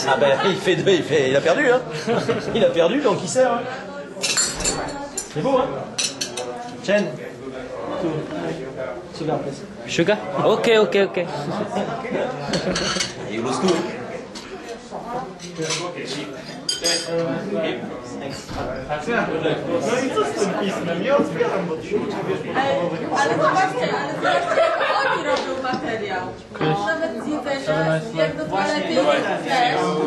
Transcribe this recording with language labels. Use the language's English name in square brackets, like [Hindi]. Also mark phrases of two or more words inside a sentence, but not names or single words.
[French] Il a perdu, hein. Il a perdu, donc il sert. Hein. C'est beau, hein. Chen. [English] Sugar? Ok. Et lo stu. [Polish] Ale zobaczcie, oni robią materiał. Nawet jedzenie, jak do toalety też.